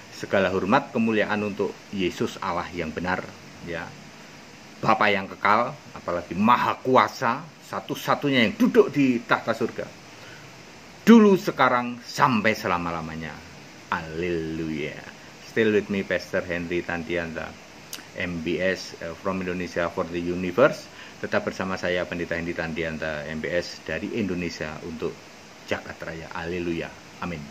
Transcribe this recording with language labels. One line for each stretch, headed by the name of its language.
Indonesian: Segala hormat kemuliaan untuk Yesus Allah yang benar, ya, Bapa yang kekal, apalagi maha kuasa, satu-satunya yang duduk di tahta surga, dulu, sekarang, sampai selama-lamanya. Haleluya.
English: Still with me, Pastor Henry Tandianta, MBS from Indonesia for the Universe.
Indonesian: Tetap bersama saya, Pendeta Henry Tandianta, MBS dari Indonesia untuk Jagat Raya. Haleluya. Amin.